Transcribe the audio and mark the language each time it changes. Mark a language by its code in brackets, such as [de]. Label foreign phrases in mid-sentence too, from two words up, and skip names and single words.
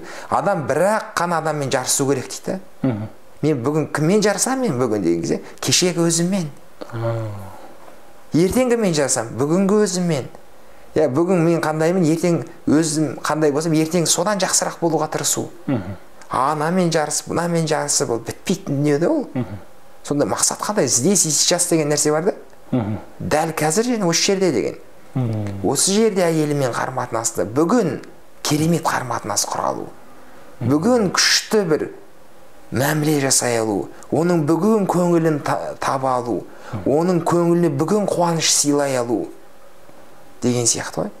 [kk] Адам бірақ қана адаммен жарысу керек дейді. Мен бүгін кіммен жарысам, мен бүгін деген кезде, кешегі өзіммен. Ертеңгі мен жарысам, бүгінгі өзіммен. Бүгін мен қандаймын, ертең өзім қандай болсам, ертең содан жақсырақ болуға тырысу. Анамен жарысып, мынамен жарысып, ол бітпейтін дүниеде ол. Сонда мақсат қандай? [ru] Здесь и сейчас [kk] деген нәрсе бар да. Дәл қазір және осы жерде деген. Осы жерде әйелімен қарым-қатынасты бүгін керемет қарым-қатынас құра алу. Бүгін күшті бір мәміле жасай алу, оның бүгін көңілін таба алу, оның көңіліне бүгін қуаныш сыйлай алу деген сияқты ғой.